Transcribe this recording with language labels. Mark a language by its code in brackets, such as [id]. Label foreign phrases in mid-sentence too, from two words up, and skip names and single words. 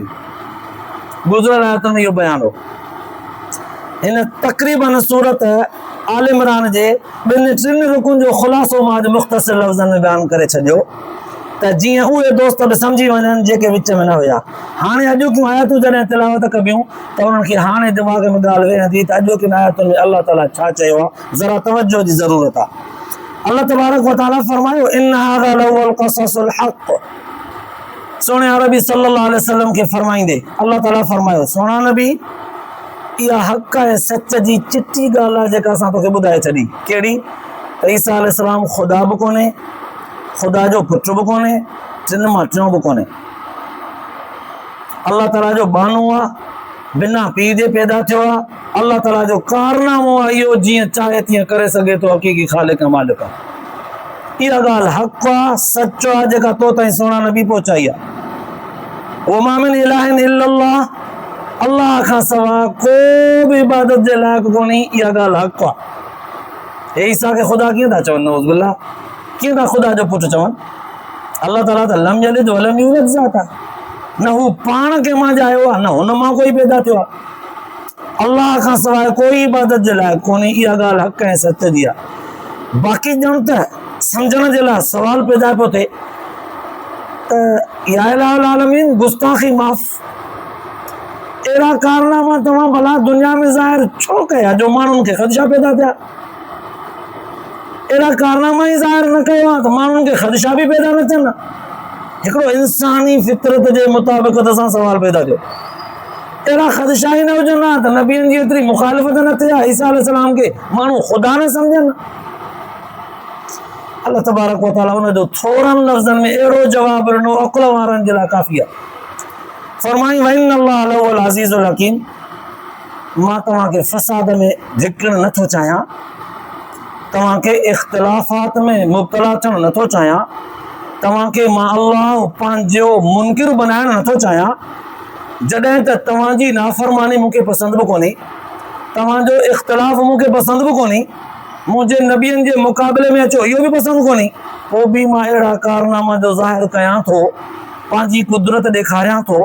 [sd] गुज़िरियल आयतुनि में इहो बयानु हो। हिन तक़रीबन सूरत आल इमरान जे ॿिनि टिनि रुकुनि जो ख़ुलासो मां अॼु मुख़्तसिर लफ़्ज़नि में बयानु करे छॾियो, त जीअं उहे दोस्त बि सम्झी वञनि जेके विच में न हुया। हाणे अॼोकियूं आयतूं जॾहिं तिलावत कबियूं त उन्हनि खे हाणे दिमाग़ में ॻाल्हि वेहे थी त अॼोकियुनि आयतुनि में अलाह ताला छा चयो आहे, ज़रा तवजो जी ज़रूरत आहे। [ar] الله تبارك وتعالى फरमायो, إن هذا لهو القصص الحق. [sd] सोने अरबी [ar] صلى الله عليه وسلم [sd] खे फरमाईंदे अल्लाह ताला फरमायो, सोना नबी इहा हक़ ऐं सच जी चिटी ॻाल्हि आहे जेका असां तोखे ॿुधाए छॾी। कहिड़ी? त ईसा अलैहिस्सलाम ख़ुदा बि कोन्हे, ख़ुदा जो पुटु बि कोन्हे, टिनि मां टियों बि कोन्हे। अल्लाह ताला जो बानो आहे, बिना पीउ जे पैदा थियो आहे। अल्लाह ताला जो कारनामो आहे, इहो जीअं चाहे तीअं करे सघे थो, हक़ीक़ी ख़ालिक ऐं मालिक आहे। इहा ॻाल्हि हक़ आहे, सच आहे, जेका तो ताईं सोना नबी पहुचाई आहे। [ar] وما من إله إلا الله, [sd] अल्लाह खां सवाइ को बि इबादत जे लाइक़ु कोन्हे। इहा ॻाल्हि हक़ आहे। हे ईसा खे ख़ुदा कीअं था चवनि? [ar] نعوذ بالله, [sd] कीअं था ख़ुदा जो पुटु चवनि? अल्लाह ताला त [ar] لم يلد ولم يولد [sd] ज़ात आहे, न हू पाण खे मां ॼायो आहे, न हुन मां कोई पैदा थियो आहे। अल्लाह खां सवाइ कोई इबादत जे लाइक़ु कोन्हे। इहा ॻाल्हि हक़ ऐं सच जी आहे। बाक़ी ॼण त सम्झण जे लाइ सवाल पैदा पियो थिए त [ar] يا إله العالمين, [sd] गुस्ताखी माफ़, अहिड़ा कारनामा तव्हां भला दुनिया में ज़ाहिर छो कया जो माण्हुनि खे ख़दशा पैदा थिया? अहिड़ा कारनामा ई ज़ाहिर न कयो आहे त माण्हुनि खे ख़दशा बि पैदा न थियनि। हिकिड़ो इंसानी फितरत जे मुताबिक़त सां सवाल पैदा थियो। अहिड़ा ख़दशा ई न हुजनि हा त नबियनि जी एतिरी मुखालिफ़त न थिए हा, ईसा अलैहिस्सलाम खे माण्हू ख़ुदा न सम्झनि। अल्लाह तबारक व तआला उन जो थोरनि लफ़्ज़नि में अहिड़ो जवाबु ॾिनो, अक़ुल वारनि जे लाइ काफ़ी आहे। फरमाई, [ar] وإن الله لهو العزيز الحكيم, [sd] मां तव्हांखे फ़साद में धिकणु नथो चाहियां, तव्हांखे इख़्तिलाफ़ात में मुब्तला थियणु नथो चाहियां, तव्हांखे मां अल्लाह पंहिंजो मुनकिर बनाइणु नथो चाहियां। जॾहिं त तव्हांजी नाफ़रमानी मूंखे पसंदि बि कोन्हे, तव्हांजो इख़्तिलाफ़ मूंखे पसंदि बि कोन्हे, मुंहिंजे नबियनि जे मुक़ाबले में अचो इहो बि पसंदि कोन्हे, पोइ बि मां अहिड़ा कारनामा जो ज़ाहिर कयां थो, पंहिंजी कुदरत ॾेखारियां थो।